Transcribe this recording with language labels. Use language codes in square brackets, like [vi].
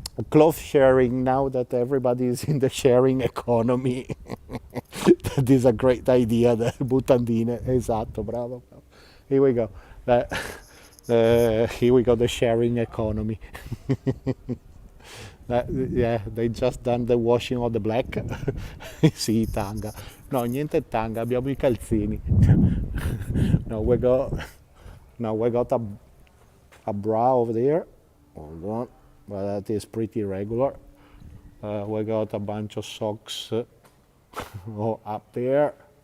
[en] Cloth sharing, now that everybody is in the sharing economy. That is a great idea, the butandine, [it] esatto, bravo. [en] Here we go. Here we go, the sharing economy. Yeah, they just done the washing of the black. [it] Sì, tanga. No, niente tanga, abbiamo I calzini. [en] No, we got a bra over there. Hold on, but that is pretty regular. We got a bunch of socks up there.